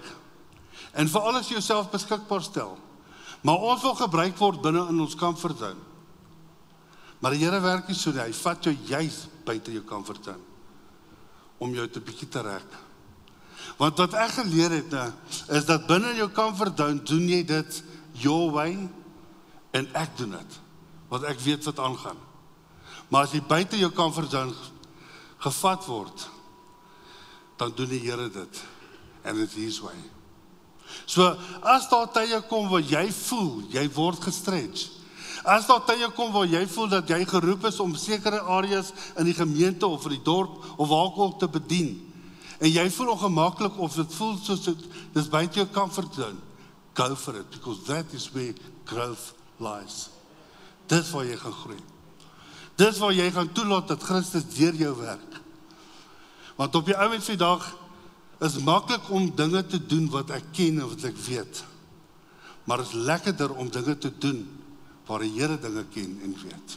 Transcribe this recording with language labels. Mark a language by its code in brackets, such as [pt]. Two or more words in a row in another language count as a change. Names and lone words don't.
[af] En veral as jy jouself beskikbaar stel. Maar ons wil gebruik word binne in ons [en] comfort zone. [af] Maar die Here werk nie so nie, hy vat jou juis buite jou [en] comfort zone, [af] om jou te bietjie te rek. Want wat ek geleer het, is dat binne jou [en] comfort zone [af] doen jy dit [en] your way, [af] en ek doen dit, want ek weet wat aangaan. Maar as jy buite jou [en] comfort zone [af] gevat word, dan doen die Here dit, en dit is [en] his way. [af] So, as daar tye kom waar jy voel, jy word gestretch. As daar tye kom waar jy voel dat jy geroep is om sekere areas in die gemeente of in die dorp of waar ook te bedien, en jy voel ongemaklik of dit voel soos dis buite jou [en] comfort zone, go for it, because that is where growth lies. [af] Dit is waar jy gaan groei. Dit is waar jy gaan toelaat dat Christus deur jou werk. Want op die ouend van die dag is maklik om dinge te doen wat ek ken en wat ek weet. Maar is lekkerder om dinge te doen waar die Here dinge ken en weet.